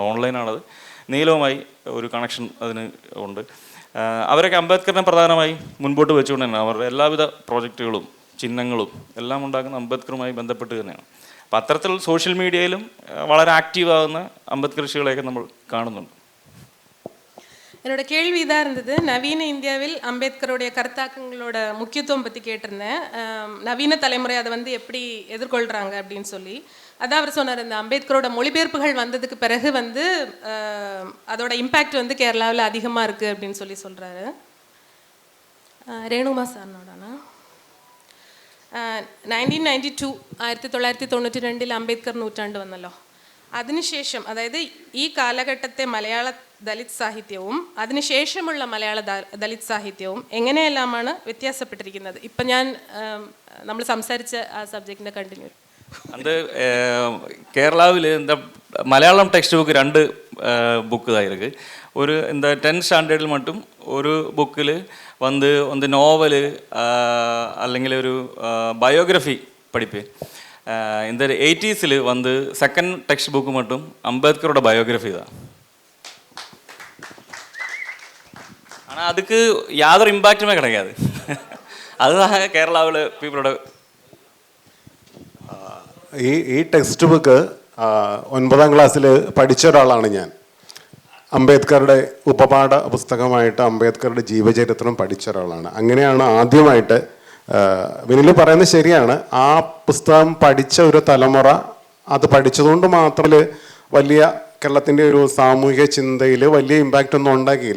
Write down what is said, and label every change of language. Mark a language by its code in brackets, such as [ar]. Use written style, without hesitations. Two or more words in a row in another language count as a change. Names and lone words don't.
[ml] ഓൺലൈനാണത്. നീലവുമായി ഒരു കണക്ഷൻ അതിന് ഉണ്ട്. അവരൊക്കെ അംബേദ്കറിനെ പ്രധാനമായി മുൻപോട്ട് വെച്ചുകൊണ്ട് തന്നെയാണ് അവരുടെ എല്ലാവിധ പ്രോജക്റ്റുകളും ചിഹ്നങ്ങളും എല്ലാം ഉണ്ടാക്കുന്ന അംബേദ്കറുമായി ബന്ധപ്പെട്ട് തന്നെയാണ്. അപ്പം അത്തരത്തിൽ സോഷ്യൽ മീഡിയയിലും വളരെ ആക്റ്റീവാകുന്ന അംബേദ്കർഷികളെയൊക്കെ നമ്മൾ കാണുന്നുണ്ട്. [ta] என்னோட கேள்வி இதாக இருந்தது. நவீன இந்தியாவில் அம்பேத்கருடைய கருத்தாக்கங்களோட முக்கியத்துவம் பற்றி கேட்டிருந்தேன். நவீன தலைமுறை அதை வந்து எப்படி எதிர்கொள்கிறாங்க அப்படின்னு சொல்லி. அதான் அவர் சொன்னார், இந்த அம்பேத்கரோட மொழிபெயர்ப்புகள் வந்ததுக்கு பிறகு வந்து அதோட இம்பேக்ட் வந்து கேரளாவில் அதிகமாக இருக்குது அப்படின்னு சொல்கிறாரு. ரேணுமா சார்னோடனா [ml] 1992 1992 അംബേദ്കർ നൂറ്റാണ്ട് വന്നല്ലോ. അതിനുശേഷം, അതായത് ഈ കാലഘട്ടത്തെ മലയാള ദലിത് സാഹിത്യവും അതിനുശേഷമുള്ള മലയാള ദലിത് സാഹിത്യവും എങ്ങനെയെല്ലാമാണ് വ്യത്യാസപ്പെട്ടിരിക്കുന്നത്? ഇപ്പം നമ്മൾ സംസാരിച്ച ആ സബ്ജക്റ്റിൻ്റെ കണ്ടിന്യൂ. അത് കേരളാവിൽ മലയാളം ടെക്സ്റ്റ് ബുക്ക് 2 [ta] புக்கு தான் இருக்குது. ஒரு 10th ஸ்டாண்டர்டில் மட்டும் ஒரு புக்கில் வந்து நாவலு [ml] അല്ലെങ്കിൽ ഒരു ബയോഗ്രഫി [ta] പഠിപ്പேன். இந்த 80s வந்து செகண்ட் டெக்ஸ்ட் புக்கு மட்டும் அம்பேத்கரோட பயோகிராஃபி தான். ஆனால் அதுக்கு யாதொரு இம்பாக்டுமே கிடையாது. அதுதான் கேரளாவில் பீப்புளோட [ml] ഈ ടെക്സ്റ്റ് ബുക്ക് 9ാം ക്ലാസ്സിൽ പഠിച്ച ഒരാളാണ് ഞാൻ. അംബേദ്കറുടെ ഉപപാഠ പുസ്തകമായിട്ട് അംബേദ്കറുടെ ജീവചരിത്രം പഠിച്ച ഒരാളാണ്. അങ്ങനെയാണ് ആദ്യമായിട്ട്, വിനിൽ പറയുന്നത് ശരിയാണ്, ആ പുസ്തകം പഠിച്ച ഒരു തലമുറ അത് പഠിച്ചതുകൊണ്ട് മാത്രം വലിയ കേരളത്തിൻ്റെ ഒരു സാമൂഹിക ചിന്തയിൽ വലിയ ഇമ്പാക്റ്റ് ഒന്നും ഉണ്ടാക്കിയില്ല.